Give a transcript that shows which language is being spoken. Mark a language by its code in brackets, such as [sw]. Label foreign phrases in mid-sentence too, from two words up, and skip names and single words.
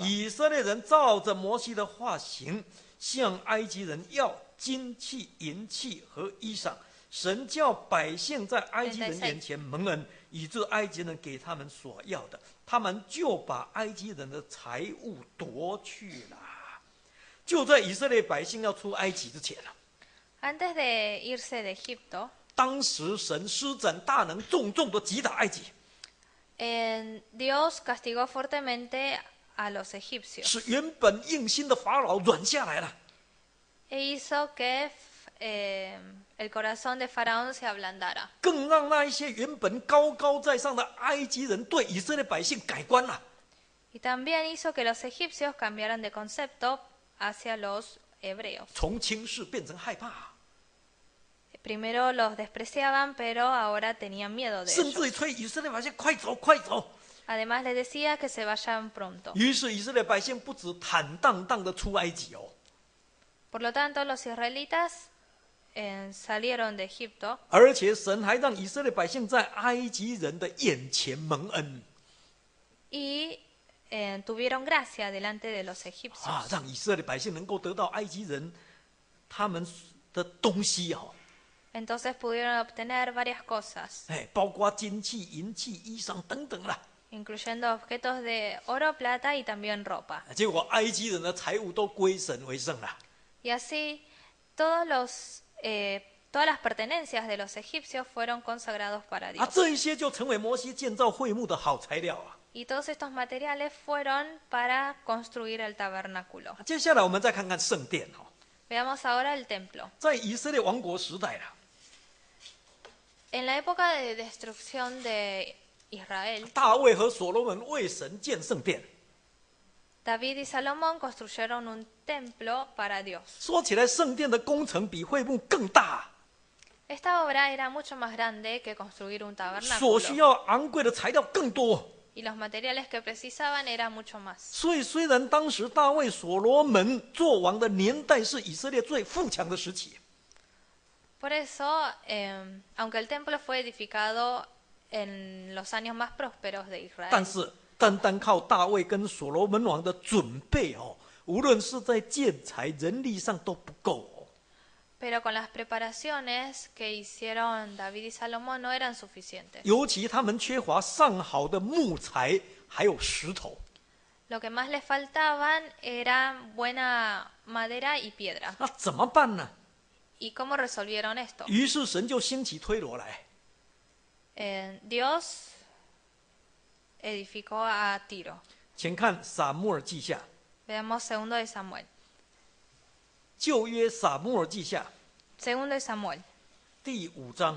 [zh] 以色列人照着摩西的话行，向埃及人要金器、银器和衣裳。神叫百姓在埃及人眼前蒙恩，以致埃及人给他们所要的，他们就把埃及人的财物夺去了。就在以色列百姓要出埃及之前， [es] Antes de irse de Egipto, [zh] 当时神施展大能，重重的击打埃及， [es] Dios castigó fuertemente a los egipcios [zh] 使原本硬心的法老软下来了。 [es] e hizo que el corazón de Faraón se ablandara. [zh] 更让那一些原本高高在上的埃及人对以色列百姓改观了。 [es] Y también hizo que los egipcios cambiaran de concepto hacia los hebreos. [zh] 从轻视变成害怕， [es] Primero los despreciaban, pero ahora tenían miedo de [zh] 甚至 [es] ellos. [zh] 于催以色列百姓快走快走。 [es] Además les decía que se vayan pronto. [zh] 于是以色列百姓不止坦荡荡的出埃及哦， [es] Por lo tanto, los israelitas salieron de Egipto, [zh] 而且神还让以色列百姓在埃及人的眼前蒙恩 [es] y tuvieron gracia delante de los egipcios. [zh] 啊，让以色列百姓能够得到埃及人他们的东西哦， [es] Entonces pudieron obtener varias cosas, [zh] 包括金器、银器、衣裳等等啦。 [es] incluyendo objetos de oro, plata y también ropa. [zh] 结果埃及人的财物都归神为圣了。 [es] Y así todas las pertenencias de los egipcios fueron consagrados para 啊， Dios. [zh] 这一些就成为摩西建造会幕的好材料啊。 [es] Y todos estos materiales fueron para construir el tabernáculo. [zh] 接下来我们再看看圣殿哦， [es] Veamos ahora el templo. [zh] 在以色列王国时代啦， [es] En la época de destrucción de Israel, [zh] 大卫和所罗门为神建圣殿。 [es] David y Salomón construyeron un templo para Dios. [zh] 说起来，圣殿的工程比会幕更大， [es] Esta obra era mucho más grande que construir un [zh] 所需 [es] tabernáculo. [zh] 要昂贵的材料更多。 [es] Y los materiales que precisaban eran mucho más. [zh] 所以，虽然当时大卫、所罗门做王的年代是以色列最富强的时期， [es] Por eso, aunque el templo fue edificado en los años más prósperos de [zh] 但 [es] Israel, [zh] 是单单靠大卫跟所罗门王的准备哦，无论是在建材、人力上都不够哦。 [es] pero con las preparaciones que hicieron David y Salomón no eran suficientes. [zh] 尤其他们缺乏上好的木材，还有石头。 [es] Lo que más les faltaban era buena madera y piedra. [zh] 那怎么办呢？ [es] ¿Y cómo resolvieron esto? [zh] 于是神就兴起推罗来， [es] Dios edificó a Tiro. [zh] 请看撒母耳记下， [es] Veamos segundo de Samuel. [zh] 旧约撒母耳记下 [es] Segundo de Samuel, [zh] 第5章